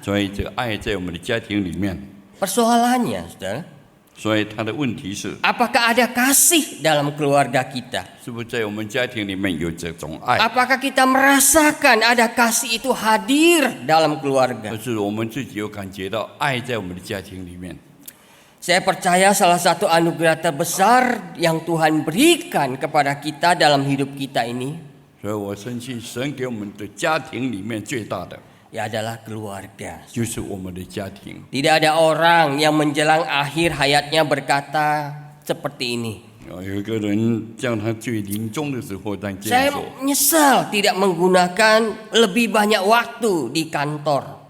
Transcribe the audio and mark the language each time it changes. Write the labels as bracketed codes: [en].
[zh] 所以这个爱在我们的家庭里面。 [id] Persoalannya, saudara, [zh] 所以他的问题是， [id] apakah ada kasih dalam keluarga kita? [zh] 是不是在我们家庭里面有这种爱？ [id] Apakah kita merasakan ada kasih itu hadir dalam [zh] 可 [id] keluarga? [zh] 是我们自己有感觉到爱在我们的家庭里面。 [id] Saya percaya salah satu anugerah terbesar yang Tuhan berikan kepada kita dalam hidup kita ini, [zh] 所以我深信神给我们的家庭里面最大的 [id] ya adalah keluarga. [zh] 就是我们的家庭。 [id] Tidak ada orang yang menjelang akhir hayatnya berkata seperti ini. [zh] 有一个人叫他最临终的时候，但这 [id] Saya [zh] 样说， [id] menyesal tidak menggunakan lebih banyak waktu di kantor.